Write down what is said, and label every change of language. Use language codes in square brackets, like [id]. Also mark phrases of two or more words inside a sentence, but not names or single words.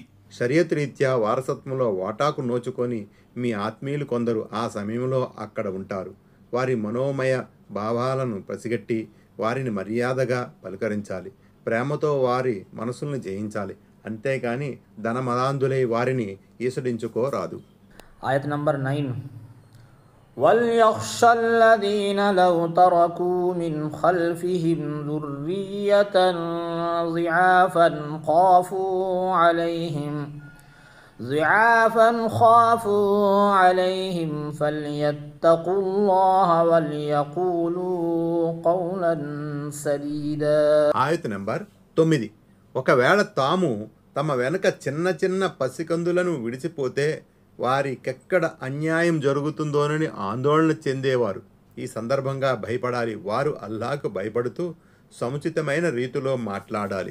[te] షరియత్ రీత్యా వారసత్వంలో వాటాకు నోచుకొని మీ ఆత్మీయులు కొందరు ఆ సమయంలో అక్కడ ఉంటారు. వారి మనోమయ భావాలను పసిగట్టి వారిని మర్యాదగా పలకరించాలి. ప్రేమతో వారి మనసుల్ని జయించాలి. అంతేకాని ధనమదాంధులై వారిని ఈసడించుకోరాదు. [ar] آية نمبر 9 وليخشى الذين لو تركوا من خلفهم ذرية ضعافا خافوا عليهم فليتقوا الله وليقولوا قولا سديدا. [te] ఆయత నంబర్ 9. ఒకవేళ తాము తమ వెనుక చిన్న చిన్న పసికందులను విడిచిపోతే వారికెక్కడ అన్యాయం జరుగుతుందోనని ఆందోళన చెందేవారు ఈ సందర్భంగా భయపడాలి. వారు అల్లాహ్కు భయపడుతూ సముచితమైన రీతిలో మాట్లాడాలి.